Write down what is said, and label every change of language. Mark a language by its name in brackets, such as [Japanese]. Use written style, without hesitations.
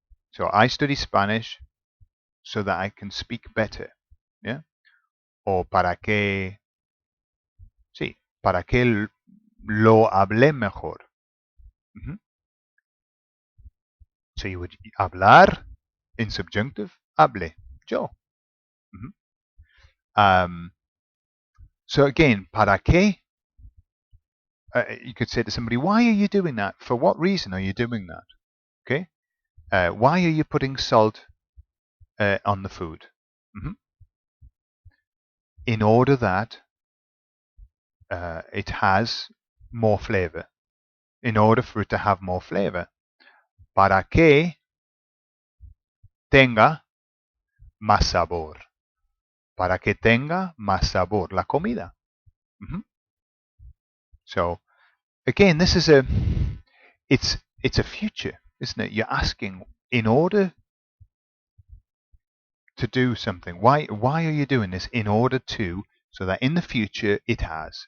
[English] So I study Spanish so that I can speak better. Yeah? [Spanish] O para que, sí, para que lo hable mejor. Mm-hmm. [English] So you would hablar in subjunctive, hable, yo. Mm-hmm. So again, [Spanish] para qué? [English] You could say to somebody, why are you doing that? For what reason are you doing that? Okay. Why are you putting salt on the food? Mm-hmm. In order that it has more flavor. In order for it to have more flavor. [Spanish] Para que tenga más sabor. Para que tenga más sabor. La comida. Mm-hmm. [English] So again, this is it's a future, isn't it? You're asking in order to do something. Why are you doing this? In order to, so that in the future it has.